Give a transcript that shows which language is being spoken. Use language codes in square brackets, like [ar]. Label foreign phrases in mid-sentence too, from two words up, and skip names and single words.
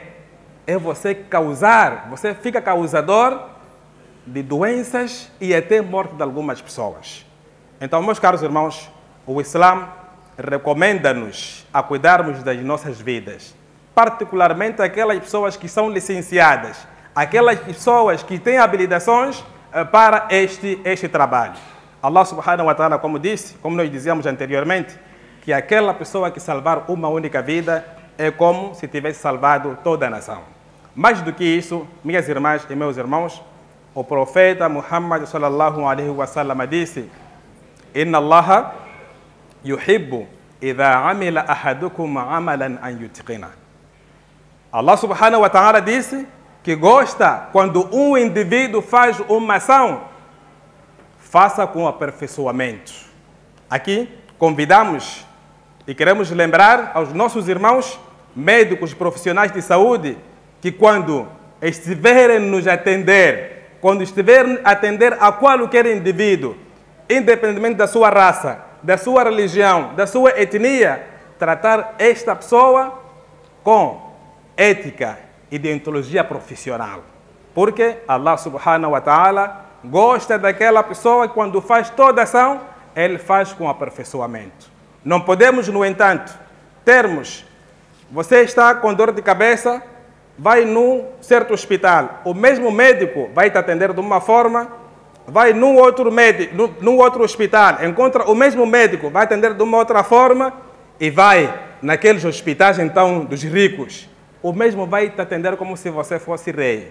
[pt] É você causar, você fica causador de doenças e até morte de algumas pessoas. Então, meus caros irmãos, o Islã recomenda-nos a cuidarmos das nossas vidas, particularmente aquelas pessoas que são licenciadas, aquelas pessoas que têm habilitações para este trabalho. [ar] الله سبحانه وتعالى, [pt] como disse, como nós dizíamos anteriormente, que aquela pessoa que salvar uma única vida é como se tivesse salvado toda a nação. Mais do que isso, minhas irmãs e meus irmãos, o profeta Muhammad [ar] صلى الله عليه وسلم disse: إن الله يحب إذا عمل أحدكم عملا أن يتقنه. الله سبحانه وتعالى [pt] disse que gosta quando um indivíduo faz uma ação, faça com aperfeiçoamento. Aqui convidamos e queremos lembrar aos nossos irmãos médicos profissionais de saúde que quando estiverem nos atender, quando estiverem a atender a qualquer indivíduo, independentemente da sua raça, da sua religião, da sua etnia, tratar esta pessoa com ética e deontologia profissional. Porque [ar] الله سبحانه وتعالى [pt] gosta daquela pessoa que quando faz toda ação, ele faz com aperfeiçoamento. Não podemos, no entanto, termos, você está com dor de cabeça, vai num certo hospital, o mesmo médico vai te atender de uma forma, vai num outro hospital, encontra o mesmo médico, vai atender de uma outra forma, e vai naqueles hospitais, então, dos ricos, o mesmo vai te atender como se você fosse rei.